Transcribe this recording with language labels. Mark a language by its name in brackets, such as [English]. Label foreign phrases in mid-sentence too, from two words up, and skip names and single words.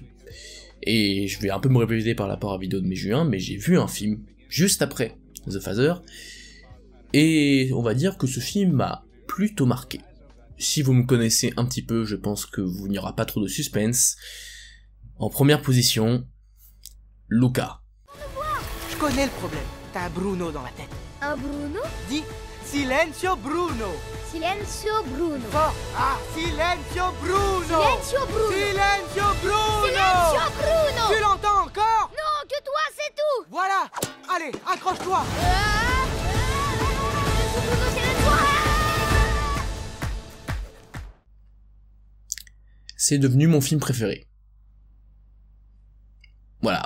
[French] Et je vais un peu me répéter par rapport à la vidéo de mai-juin, mais j'ai vu un film juste après The Father, et on va dire que ce film m'a plutôt marqué. Si vous me connaissez un petit peu, je pense que vous n'y aura pas trop de suspense. En première position, Luca. Je connais le problème. T'as un Bruno dans la tête. Un Bruno? Dis Silenzio Bruno. Silenzio Bruno. Fort. Ah, Silenzio Bruno. Silenzio Bruno. Silenzio Bruno. Silenzio Bruno. Tu l'entends encore? Non, que toi, c'est tout. Voilà. Allez, accroche-toi. Bruno, Silenzio. C'est devenu mon film préféré. Voilà.